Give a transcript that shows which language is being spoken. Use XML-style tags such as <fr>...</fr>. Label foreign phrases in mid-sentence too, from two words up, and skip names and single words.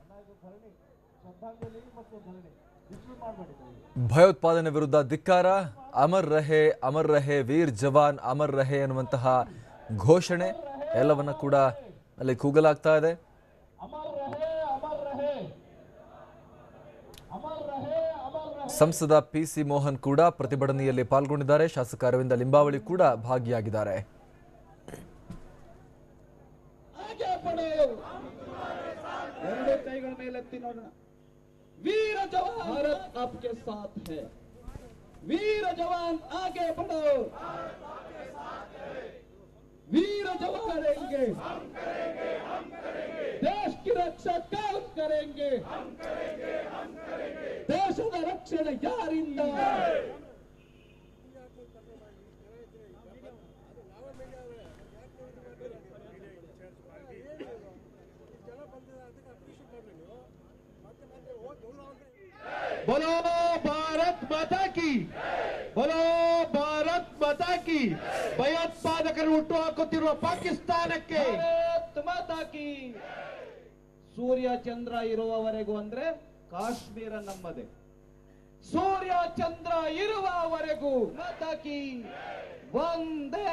<kn>ಭಯೋತ್ಪಾದನೆ ವಿರುದ್ಧ ಧಿಕ್ಕಾರ,</kn> <hi>अमर रहे वीर जवान अमर रहे</hi> <kn>ಅನ್ನುವಂತಹ ಘೋಷಣೆ ಎಲ್ಲವನ್ನ ಕೂಡ ಅಲ್ಲಿ ಕೂಗಲಾಗ್ತಾ ಇದೆ. ಸಂಸದ ಪಿಸಿ ಮೋಹನ್ ಕೂಡ ಪ್ರತಿಭಟನೆಯಲ್ಲಿ ಪಾಲ್ಗೊಂಡಿದ್ದಾರೆ. ಶಾಸಕ ಅರವಿಂದ ಲಿಂಬಾವಳಿ ಕೂಡ ಭಾಗಿಯಾಗಿದ್ದಾರೆ.</kn> <hi>वीर जवान भारत आपके साथ है। वीर जवान आगे बढ़ो, वीर जवान रहेंगे, देश की रक्षा कौन करेंगे?</hi> <kn>देशದ ರಕ್ಷಣೆ ಯಾರಿಂದ?</kn> <hi>बोलो भारत माता की, बोलो भारत माता की।</hi> <kn>ಭಯೋತ್ಪಾದಕರು ಹುಟ್ಟು ಹಾಕುತ್ತಿರುವ ಪಾಕಿಸ್ತಾನಕ್ಕೆ</kn> <hi>भारत माता की.</hi> <kn>ಸೂರ್ಯ ಚಂದ್ರ ಇರುವವರೆಗೂ ಅಂದ್ರೆ ಕಾಶ್ಮೀರ ನಮ್ಮದೇ. ಸೂರ್ಯ ಚಂದ್ರ ಇರುವವರೆಗೂ</kn> <hi>माता की</hi> <kn>ಒಂದೇ.</kn>